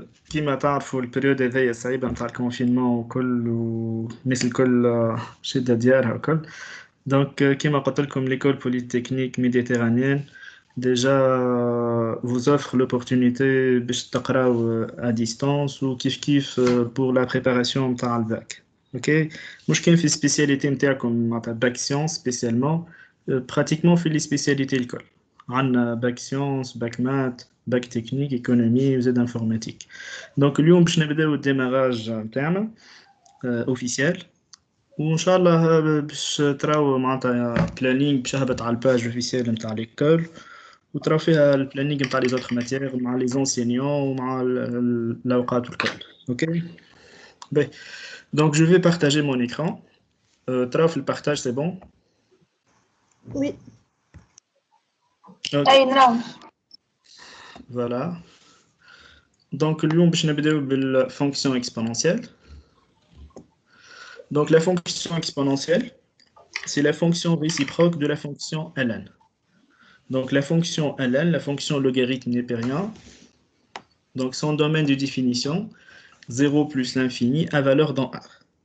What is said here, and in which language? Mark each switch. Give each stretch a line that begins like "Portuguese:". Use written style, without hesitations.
Arabic: كيما تعرفوا البريود هذيا صعيبة متاع الكونفينمون وكل والناس الكل شادة ديارها وكل. دونك كيما قلت لكم
French: l'école polytechnique méditerranéenne déjà vous offre l'opportunité
Arabic: باش تقراو
French: à distance وكيف كيف pour la préparation
Arabic: متاع الباك. اوكي مش كاين في السبيسياليتي نتاعكم معناتها باك سيونس سبيسيالمون pratiquement في لي سبيسياليتي الكل عندنا باك سيونس باك مات باك تكنيك ايكونومي وزاد انفورماتيك. دونك اليوم باش نبداو الديماراج نتاعنا اوفيسيال وان شاء الله باش تراو معناتها بلانينغ باش هبط على الباج اوفيسيال نتاع ليكول وتراو فيها البلانينغ نتاع لي زوتر ماتيير مع لي زونسينيون ومع الاوقات والكل. اوكي باهي دونك جو في بارتاجي مون écran. تراو في البارتاج سي بون.
French: Oui. Ok,
Arabic: أي نعم.
French: voilà.
Arabic: Donc, اليوم باش نبداو بالfonction exponentielle.
French: Donc, la fonction exponentielle, c'est la fonction réciproque de la fonction ln. Donc, la fonction ln, la fonction logarithme népérien, donc son domaine de définition, 0 plus l'infini à valeur dans R.